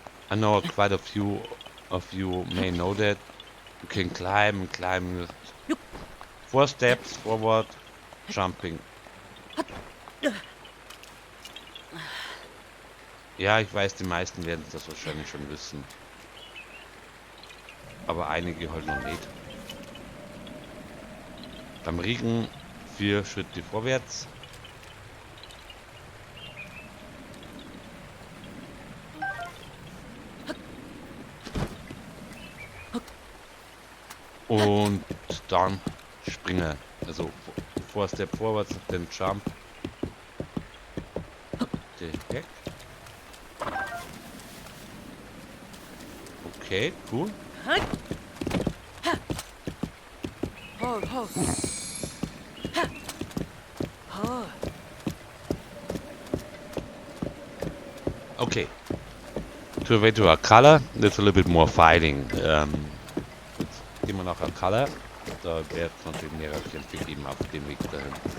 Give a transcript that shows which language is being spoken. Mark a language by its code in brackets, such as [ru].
[en] I know quite a few of you may know that. You can climb 4 steps forward, jumping. [de] Ja, ich weiß, die meisten werden das wahrscheinlich schon wissen. Aber einige halt noch nicht. Beim Riechen 4 Schritte vorwärts. Und dann springen. Also 4 Step vorwärts, den Jump. Direkt. [en] Okay, cool. Ho, ho. Ha. Ho. Okay. To away to a color, there's a little bit more fighting. [de] Jetzt gehen wir nach a color. Da wird es natürlich mehrere Kämpfe geben auf dem Weg dahin.